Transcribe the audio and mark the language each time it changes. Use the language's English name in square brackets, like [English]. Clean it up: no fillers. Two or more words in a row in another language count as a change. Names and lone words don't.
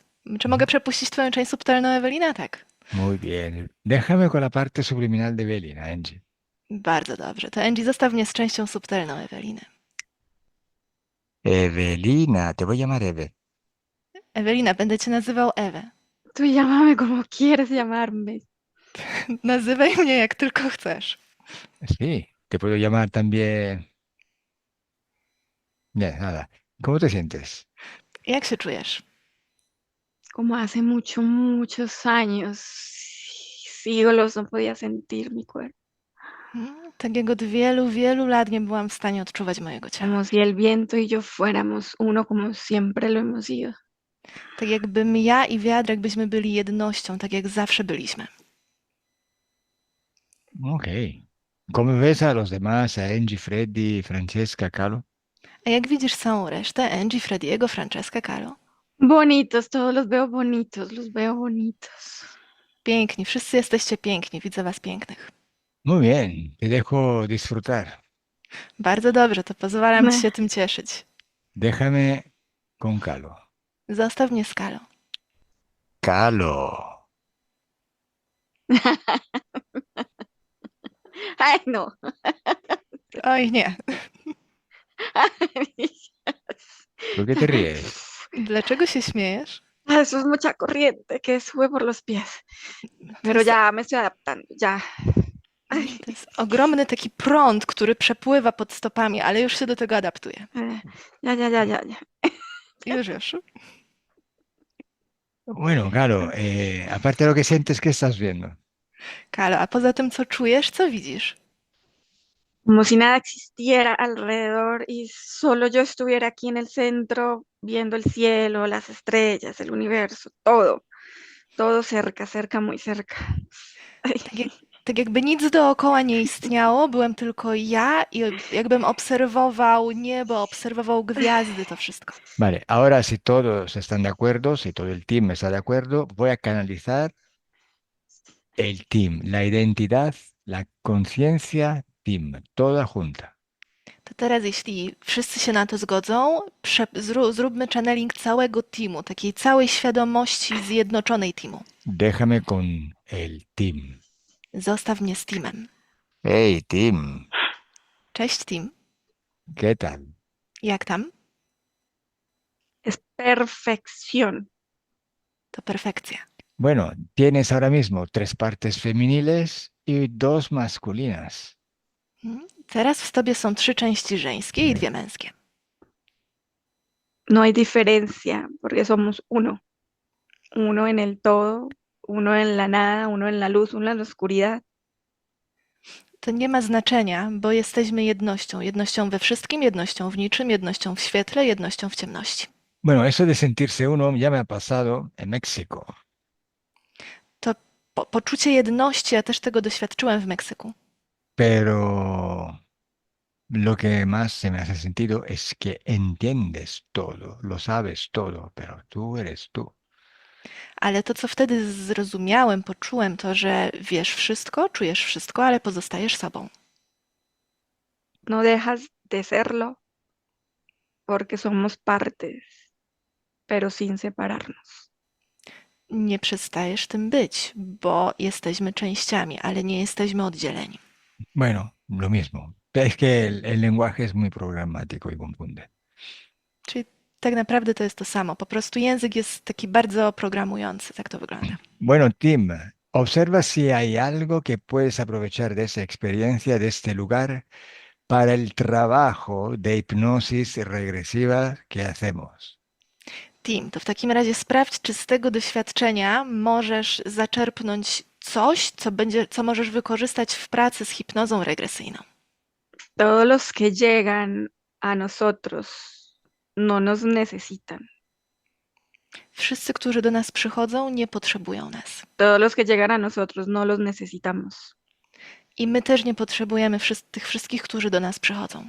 [Polish] Czy mogę przepuścić twoją część subtelną, Ewelina? Tak. [Spanish] Muy bien. Déjame con la parte subliminal de Evelina, Angie. [Polish] Bardzo dobrze. To Angie, zostaw mnie z częścią subtelną Eweliny. [Spanish] Evelina, te voy a llamar Eve. [Polish] Ewelina, będę cię nazywał Ewę. [Spanish] Tú llámame como quieres llamarme. [Polish] Nazywaj mnie jak tylko chcesz. [Spanish] Sí, te puedo llamar también. Bien, nada. ¿Cómo te sientes? [Polish] Jak się czujesz? [Spanish] Como hace muchos años, siglos no podía sentir mi cuerpo. [Polish] Tak jak od wielu lat nie byłam w stanie odczuwać mojego ciała. [Spanish] Como si el viento y yo fuéramos uno como siempre lo hemos sido. [Polish] Tak jakbym ja i wiatr, jakbyśmy byli jednością, tak jak zawsze byliśmy. Ok. [Spanish] ¿Cómo ves a los demás, a Angie, Freddy, Francesca, Calo? [Polish] A jak widzisz całą resztę? Angie, Frediego, Francesca, Calo? [Spanish] Bonitos, todos los veo bonitos, los veo bonitos. [Polish] Piękni, wszyscy jesteście piękni, widzę was pięknych. [Spanish] Muy bien, te dejo disfrutar. [Polish] Bardzo dobrze, to pozwalam ci się tym cieszyć. [Spanish] Déjame con Calo. [Polish] Zostaw mnie z Kalą. [Spanish] Calo. Ay, no. [Polish] Oj nie, [Spanish] ¿Por qué te ríes? [Polish] dlaczego się śmiejesz? [Spanish] Eso es mucha corriente que sube por los pies. Pero ya me estoy adaptando, ya. Ay, [Polish] To jest ogromny taki prąd, który przepływa pod stopami, ale już się do tego adaptuje. [Spanish] ya. [Polish] Już. [Spanish] Bueno, Calo, aparte de lo que sientes, ¿qué estás viendo? [Polish] Kalo, a poza tym, co czujesz, co widzisz? [Spanish] Como si nada existiera alrededor y solo yo estuviera aquí en el centro viendo el cielo, las estrellas, el universo, todo cerca, muy cerca. Ay, [Polish] Tak jakby nic dookoła nie istniało, byłem tylko ja i jakbym obserwował niebo, obserwował gwiazdy, to wszystko. [Spanish] Vale, ahora si todos están de acuerdo, si todo el team está de acuerdo, voy a canalizar el team, la identidad, la conciencia team, toda junta. [Polish] To teraz, jeśli wszyscy się na to zgodzą, zróbmy channeling całego teamu, takiej całej świadomości zjednoczonej teamu. [Spanish] Déjame con el team. [Polish] Zostaw mnie z teamem. [Spanish] Hey, team, [Polish] Cześć team. [Spanish] ¿qué tal? [Polish] Jak tam? [Spanish] es perfección. [Polish] To perfekcja. [Spanish] Bueno, tienes ahora mismo 3 partes femeniles y 2 masculinas. [Polish] Teraz w tobie są 3 części żeńskie i 2 męskie. [Spanish] No hay diferencia porque somos uno en el todo, uno en la nada, uno en la luz, uno en la oscuridad. [Polish] To nie ma znaczenia, bo jesteśmy jednością. Jednością we wszystkim, jednością w niczym, jednością w świetle, jednością w ciemności. [Spanish] Bueno, eso de sentirse uno ya me ha pasado en México, [Polish] To poczucie jedności, ja też tego doświadczyłem w Meksyku. [Spanish] pero lo que más se me hace sentido es que entiendes todo, lo sabes todo, pero tú eres tú. [Polish] Ale to, co wtedy zrozumiałem, poczułem, to, że wiesz wszystko, czujesz wszystko, ale pozostajesz sobą. [Spanish] No dejas de serlo porque somos partes, pero sin separarnos. [Polish] Nie przestajesz tym być, bo jesteśmy częściami, ale nie jesteśmy oddzieleni. [Spanish] Bueno, lo mismo. Es que el lenguaje es muy programático y confunde. [Polish] Czyli tak naprawdę to jest to samo. Po prostu język jest taki bardzo programujący, tak to wygląda. [Spanish] Bueno, Tim, observa si hay algo que puedes aprovechar de esa experiencia, de este lugar, para el trabajo de hipnosis regresiva que hacemos. [Polish] Tim, to w takim razie sprawdź, czy z tego doświadczenia możesz zaczerpnąć coś, co możesz wykorzystać w pracy z hipnozą regresyjną. [Spanish] Todos los que llegan a nosotros no nos necesitan. [Polish] Wszyscy, którzy do nas przychodzą, nie potrzebują nas. [Spanish] Todos los que llegan a nosotros no los necesitamos. [Polish] I my też nie potrzebujemy tych wszystkich, którzy do nas przychodzą.